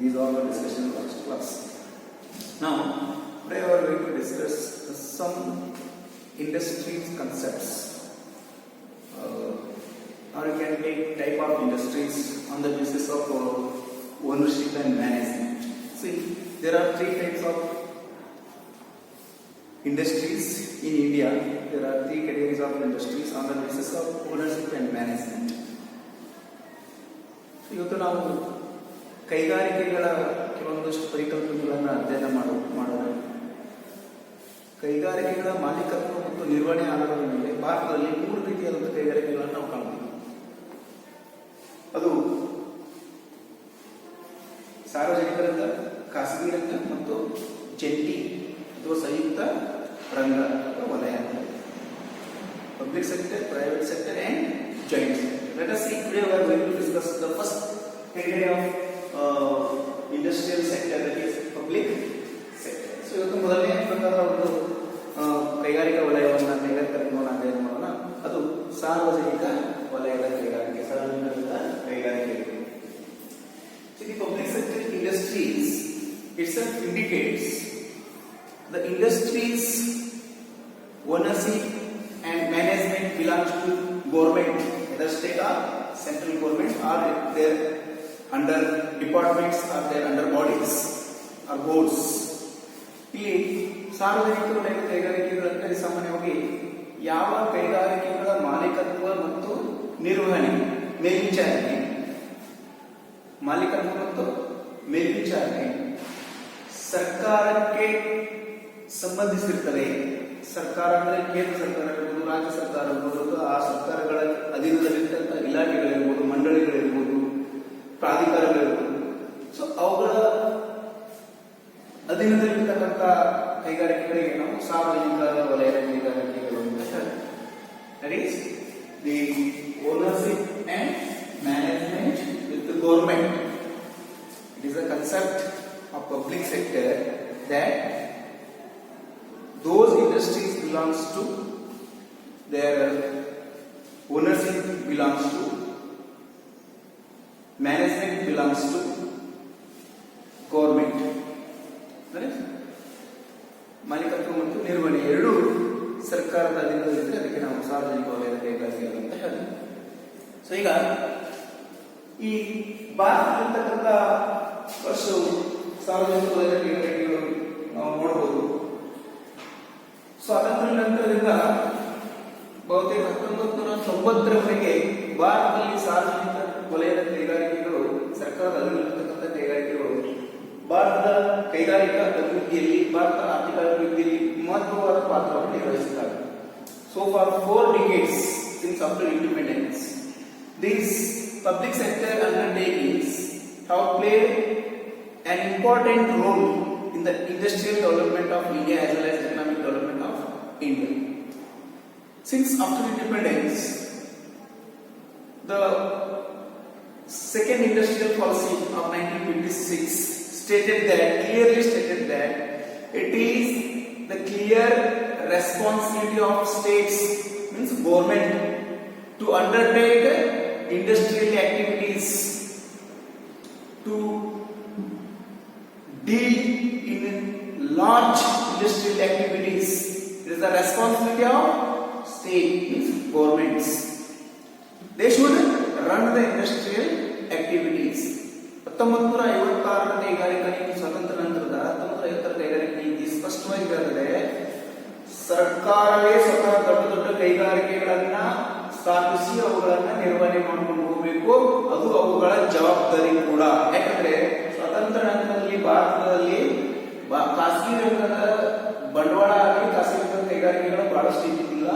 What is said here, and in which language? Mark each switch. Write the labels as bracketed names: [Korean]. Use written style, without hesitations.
[English] These are our discussion in the last class. Now, today we are going to discuss some industries concepts, or you can take type of industries on the basis of ownership and management. See, there are three types of industries in India. There are three categories of industries on the basis of ownership and management. [Kannada] ಇವತ್ತು ನಾವು ಕೈಗಾರಿಕೆಗಳ ಕೆಲವೊಂದಷ್ಟು ಪರಿಕಲ್ಪನೆಗಳನ್ನು ಅಧ್ಯಯನ ಮಾಡೋಣ. ಕೈಗಾರಿಕೆಗಳ ಮಾಲೀಕತ್ವ ಮತ್ತು ನಿರ್ವಹಣೆ ಆಧಾರದ ಮೇಲೆ ಭಾರತದಲ್ಲಿ 3 ರೀತಿಯಾದಂತಹ ಕೈಗಾರಿಕೆಗಳನ್ನು ನಾವು ಕಾಣಬಹುದು. ಅದು ಸಾರ್ವಜನಿಕ ರಂಗ, ಖಾಸಗಿ ರಂಗ ಮತ್ತು ಜಂಟಿ ಅಥವಾ ಸಂಯುಕ್ತ ರಂಗ ಅಥವಾ ವಲಯ. [English] Public sector, private sector and joint sector. Let us see today we are going to discuss the first category of industrial sector, that is public sector. [Kannada] So ಇವತ್ತು ಮೊದಲನೇ ಪ್ರಕಾರ ಒಂದು ಕೈಗಾರಿಕಾ ವಲಯವನ್ನು ಅಧ್ಯಯನ ಮಾಡೋಣ. ಅದು ಸಾರ್ವಜನಿಕ ವಲಯದ ಕೈಗಾರಿಕೆ, ಸಾರ್ವಜನಿಕ ಕೈಗಾರಿಕೆ. [English] So the public sector industries itself indicates the industries ownership and management belongs to government, either state or central government, or their under departments or their under bodies or boards. [Kannada] ಇಲ್ಲಿ ಸಾರ್ವಜನಿಕ ವಲಯದ ಕೈಗಾರಿಕೆಗಳಂದರೆ ಸಾಮಾನ್ಯವಾಗಿ ಯಾವ ಕೈಗಾರಿಕೆಗಳ ಮಾಲೀಕತ್ವ ಮತ್ತು ನಿರ್ವಹಣೆ, ಮೇಲ್ವಿಚಾರಣೆ, ಮಾಲೀಕತ್ವ ಮತ್ತು ಮೇಲ್ವಿಚಾರಣೆ ಸರ್ಕಾರಕ್ಕೆ ಸಂಬಂಧಿಸಿರುತ್ತದೆ. ಸರ್ಕಾರ ಅಂದರೆ ಕೇಂದ್ರ ಸರ್ಕಾರ ಇರ್ಬೋದು, ರಾಜ್ಯ ಸರ್ಕಾರ ಇರ್ಬೋದು, ಆ ಸರ್ಕಾರಗಳ ಅಧೀನದಲ್ಲಿರ್ತಕ್ಕಂಥ ಇಲಾಖೆಗಳಿರ್ಬೋದು, ಮಂಡಳಿಗಳಿರ್ಬೋದು, ಪ್ರಾಧಿಕಾರಗಳಿರ್ಬೋದು. ಸೊ ಅವುಗಳ ಅಧೀನದಲ್ಲಿರ್ತಕ್ಕಂಥ ಕೈಗಾರಿಕೆಗಳಿಗೆ ನಾವು ಸಾರ್ವಜನಿಕ ವಲಯದ ಕೈಗಾರಿಕೆಗಳು ಅಂತ ಹೇಳ್ತೀವಿ. [English] That is the ownership and management with the government. It is a concept of public sector that those industries belongs to their ownership belongs to, management belongs to government. [Kannada] ಮಾಲೀಕತ್ವ ಮತ್ತು ನಿರ್ವಹಣೆ ಎರಡೂ ಸರ್ಕಾರದ ಅಧೀನದಲ್ಲಿದ್ದರೆ ಅದಕ್ಕೆ ನಾವು ಸಾರ್ವಜನಿಕ ವಲಯದ ಕೈಗಾರಿಕೆಗಳು ಅಂತ ಹೇಳ್ತೀವಿ. ಸೊ ಈಗ ಈ ಭಾರತದಲ್ಲಿರ್ತಕ್ಕಂಥ ವರ್ಷವು ಸಾರ್ವಜನಿಕ ವಲಯದ ಕೈಗಾರಿಕೆಗಳು ನಾವು ನೋಡಬಹುದು. ಸ್ವಾತಂತ್ರ್ಯ ನಂತರದಿಂದ ಬಹುತೇಕ 1990ರವರೆಗೆ ಭಾರತದಲ್ಲಿ ಸಾರ್ವಜನಿಕ ವಲಯದ ಕೈಗಾರಿಕೆಗಳು, ಸರ್ಕಾರದ ಅಧೀನದಲ್ಲಿರ್ತಕ್ಕಂಥ ಕೈಗಾರಿಕೆಗಳು ಭಾರತದ ಕೈಗಾರಿಕಾ ಅಭಿವೃದ್ಧಿಯಲ್ಲಿ, ಭಾರತದ ಆರ್ಥಿಕ ಅಭಿವೃದ್ಧಿಯಲ್ಲಿ ಮಹತ್ವವಾದ ಪಾತ್ರವನ್ನು ನಿರ್ವಹಿಸುತ್ತಾರೆ. [English] So for 4 decades since after independence, these public sector undertakings have played an important role in the industrial development of India as well as economic development of India. Since after independence, the second industrial policy of 1956 clearly stated that it is the clear responsibility of states, means government, to undertake industrial activities to deal in large industrial activities. It is the responsibility of state, means governments. They should run the industrial activities. [Kannada] 1956ರ ಕೈಗಾರಿಕಾ ನೀತಿ, ಸ್ವಾತಂತ್ರ್ಯ ನಂತರದ 1950ರ ಕೈಗಾರಿಕಾ ನೀತಿ ಸ್ಪಷ್ಟವಾಗಿ ಹೇಳಿದರೆ ಸರ್ಕಾರವೇ ಸ್ವತಃ ದೊಡ್ಡ ಕೈಗಾರಿಕೆಗಳನ್ನ ಸ್ಥಾಪಿಸಿ ಅವುಗಳನ್ನ ನಿರ್ವಹಣೆ ಮಾಡಿಕೊಂಡು ಹೋಗಬೇಕು. ಅದು ಅವುಗಳ ಜವಾಬ್ದಾರಿ ಕೂಡ. ಯಾಕಂದ್ರೆ ಸ್ವಾತಂತ್ರ್ಯ ನಂತರದಲ್ಲಿ ಭಾರತದಲ್ಲಿ ಖಾಸಗಿ ರಂಗದ ಬಂಡವಾಳ ಆಗಲಿ, ಖಾಸಗಿ ರಂಗದ ಕೈಗಾರಿಕೆಗಳು ಬಹಳಷ್ಟು ಇದ್ದಿಲ್ಲ.